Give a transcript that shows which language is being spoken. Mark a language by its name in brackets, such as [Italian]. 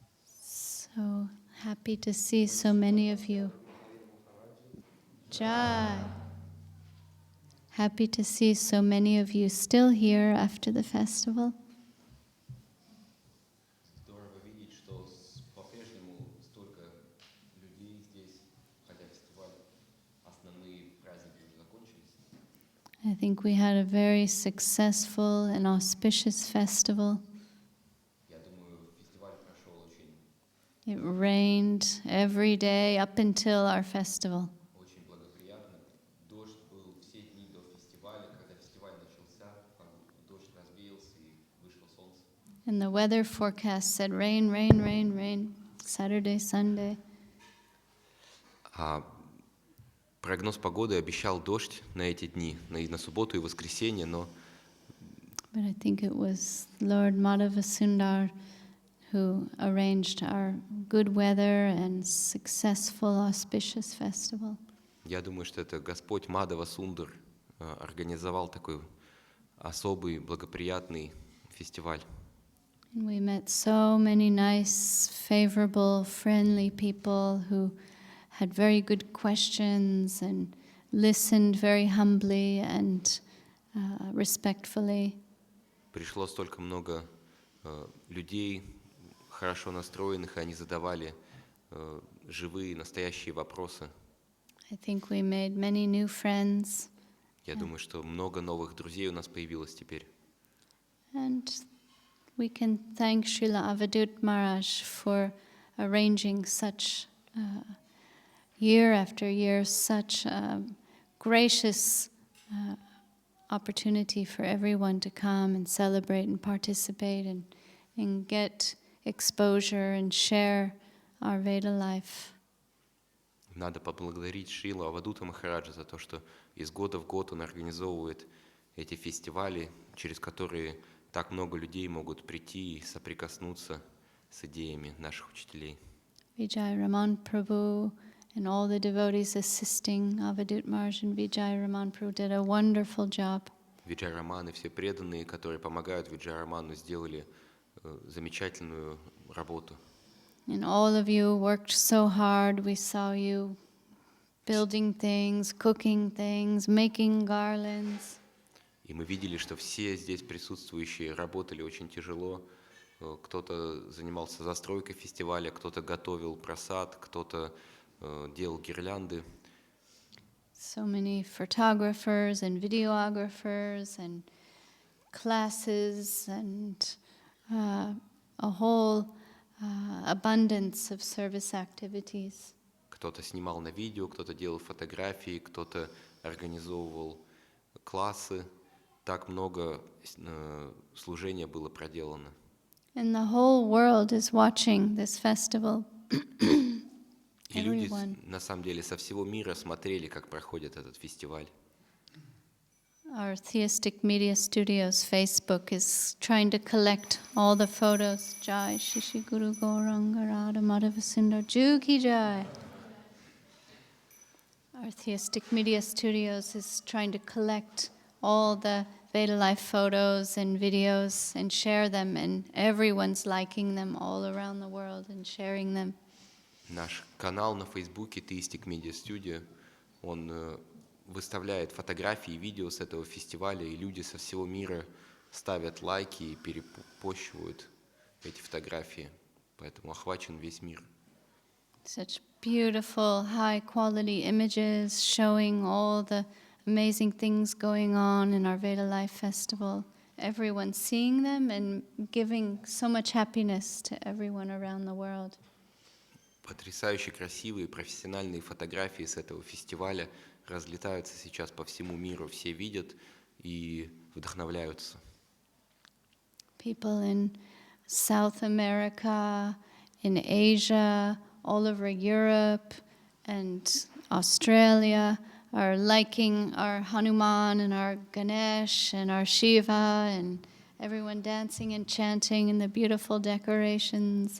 [English] So happy to see so many of you. Jai. Happy to see so many of you still here after the festival. [Russian] Здорово видеть, что по-прежнему столько людей здесь, хотя фестиваль, основные праздники уже закончились. [English] I think we had a very successful and auspicious festival. [Russian] Я думаю, фестиваль прошел очень, [English] It rained every day up until our festival. [Russian] очень благоприятно. Дождь был все дни до фестиваля. Когда фестиваль начался, дождь развеялся и вышло солнце. [English] And the weather forecast said rain, rain, rain, rain, Saturday, Sunday. [Russian] А прогноз погоды обещал дождь на эти дни, на субботу и воскресенье, но [English] But I think it was Lord Madhava Sundar who arranged our good weather and successful, auspicious festival. [Russian] я думаю, что это Господь Мадава Сундар организовал такой особый, благоприятный фестиваль. [English] And we met so many nice, favorable, friendly people who had very good questions and listened very humbly and respectfully. [Russian] Пришло столько много людей, хорошо настроенных, и они задавали живые, настоящие вопросы. [English] I think we made many new friends. [Russian] Я думаю, что много новых друзей у нас появилось теперь. [English] And we can thank Srila Avadut Maharaj for arranging such year after year, such gracious opportunity for everyone to come and celebrate and participate and get exposure and share our Veda life. [Russian] Надо поблагодарить Шрилу Авадута Махараджа за то, что из года в год он организовывает эти фестивали, через которые так много людей могут прийти и соприкоснуться с идеями наших учителей. [English] Vijay Raman Prabhu and all the devotees assisting Avadut Maharaj and Vijay Raman Prabhu did a wonderful job. [Russian] Виджай Раман и все преданные, которые помогают Виджай Раману, сделали замечательную работу. [English] And all of you worked so hard. We saw you building things, cooking things, making garlands. [Russian] И мы видели, что все здесь присутствующие работали очень тяжело. Кто-то занимался застройкой фестиваля, кто-то готовил прасад, кто-то делал гирлянды. [English] So many photographers and videographers and classes and a whole abundance of service activities. [Russian] Кто-то снимал на видео, кто-то делал фотографии, кто-то организовывал классы. Так много служения было проделано. [English] And the whole world is watching this festival. [Russian] И люди, на самом деле, со всего мира смотрели, как проходит этот фестиваль. [English] Our Theistic Media Studios Facebook is trying to collect all the photos. Jai Shishi Guru Gauranga Radha Madhava Sundar Ju Ki Jai. Our Theistic Media Studios is trying to collect all the Veda Life photos and videos and share them, and everyone's liking them all around the world and sharing them. [Russian] Наш канал на Фейсбуке Theistic Media Studio, он выставляет фотографии и видео с этого фестиваля, и люди со всего мира ставят лайки и перепощивают эти фотографии, поэтому охвачен весь мир. [English] Such beautiful, high-quality images showing all the amazing things going on in our Veda Life Festival. Everyone seeing them and giving so much happiness to everyone around the world. [Russian] Потрясающе красивые профессиональные фотографии с этого фестиваля разлетаются сейчас по всему миру. Все видят и вдохновляются. [English] People in South America, in Asia, all over Europe and Australia are liking our Hanuman and our Ganesh and our Shiva, and everyone dancing and chanting in the beautiful decorations.